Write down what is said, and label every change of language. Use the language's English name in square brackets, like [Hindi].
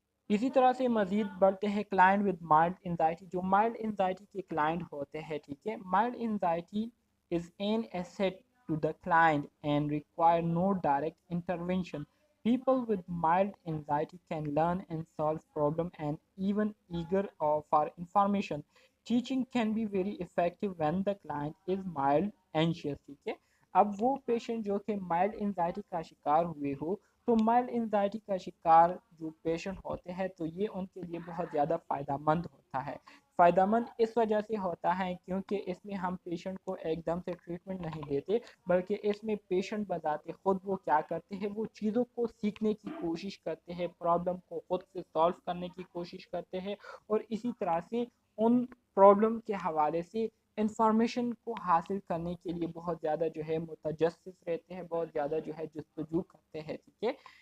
[Urdu] اسی طرح سے مزید بڑھتے ہیں [English] Client with mild anxiety. [Urdu] جو مائلڈ انزائٹی کے کلائنٹ ہوتے ہیں، ٹھیک ہے، [English] Mild anxiety is an asset to the client and require no direct intervention. People with mild anxiety can learn and solve problems and even eager for information. Teaching can be very effective when the client is mild anxious. [Urdu] ٹھیک ہے، اب وہ patient جو کہ mild anxiety کا شکار ہوئے ہو، تو مائلڈ انزائٹی کا شکار جو پیشنٹ ہوتے ہیں تو یہ ان کے لیے بہت زیادہ فائدہ مند ہوتا ہے۔ فائدہ مند اس وجہ سے ہوتا ہے کیونکہ اس میں ہم پیشنٹ کو ایک دم سے ٹریٹمنٹ نہیں دیتے، بلکہ اس میں پیشنٹ بذات خود وہ کیا کرتے ہیں، وہ چیزوں کو سیکھنے کی کوشش کرتے ہیں، پرابلم کو خود سے سالو کرنے کی کوشش کرتے ہیں، اور اسی طرح سے ان پرابلم کے حوالے سے انفارمیشن کو حاصل کرنے کے لیے بہت زیادہ جو ہے متجسس رہتے ہیں، بہت زیادہ جو ہے جستجو کرتے ہیں، ٹھیک ہے۔